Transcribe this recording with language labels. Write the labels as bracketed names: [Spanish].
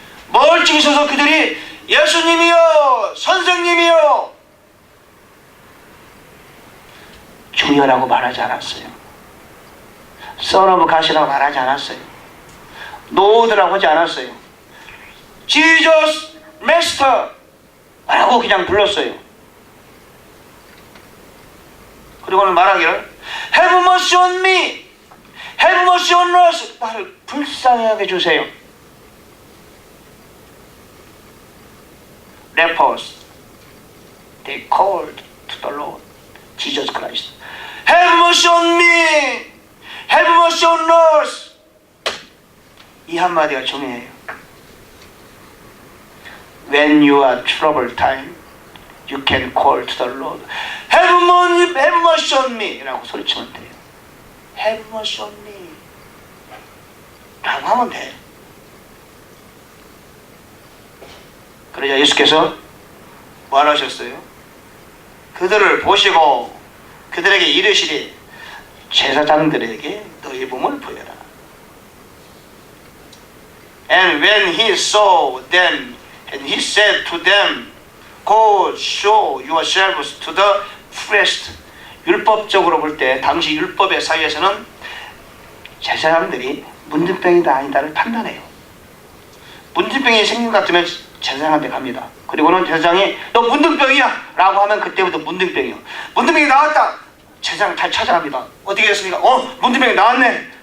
[Korean] 멀찍이 서서 그들이 예수님이요 선생님이요 주여라고 말하지 않았어요. [English] Son of God [Korean] 이라고 말하지 않았어요. 노드라고 하지 않았어요. Jesus Master 라고 그냥 불렀어요. 그리고는 말하기를 [English] Have mercy on me, Have mercy on us. [Korean] 나를 불쌍하게 해주세요. [English] Lepers, they called to the Lord Jesus Christ. Have mercy on me, Have mercy on us. [Korean] 이 한마디가 중요해요. [English] When you are troubled time, you can call to the Lord. Have mercy on me [Korean] 라고 소리치면 돼요. [English] Have mercy on me [Korean] 라고 하면 돼. 그러자 예수께서 뭐 하셨어요? 그들을 보시고 그들에게 이르시리 제사장들에게 너희 몸을 보여라. [English] And when he saw them, and he said to them, Go show yourselves to the priest. [Korean] 율법적으로 볼 때 당시 율법의 사이에서는 제사장들이 문둥병이다 아니다를 판단해요. 문둥병이 생긴 것 같으면 제사장한테 갑니다. 그리고는 제사장이 너 문둥병이야 라고 하면 그때부터 문둥병이요. 문둥병이 나왔다. 제사장 잘 찾아갑니다. 어떻게 됐습니까? 문둥병이 나왔네.